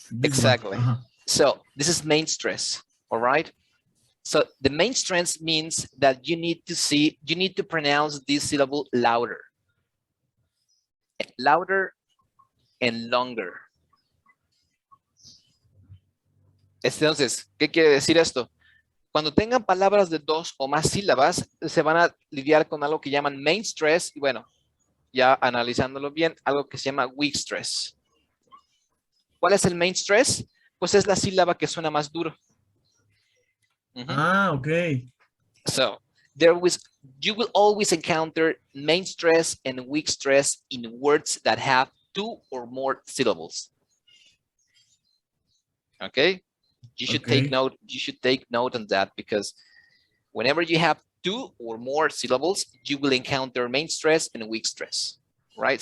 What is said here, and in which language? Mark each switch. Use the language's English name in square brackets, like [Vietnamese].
[English] Exactly. So this is main stress. All right. So the main stress means that you need to pronounce this syllable louder and longer. [Spanish] Entonces, ¿qué quiere decir esto? Cuando tengan palabras de 2 o más sílabas, se van a lidiar con algo que llaman main stress y bueno, ya analizándolo bien, algo que se llama weak stress. ¿Cuál es el main stress? Pues es la sílaba que suena más duro. [English] Okay. So you will always encounter main stress and weak stress in words that have 2 or more syllables. Okay, you should take note. You should take note on that because whenever you have 2 or more syllables, you will encounter main stress and weak stress, right?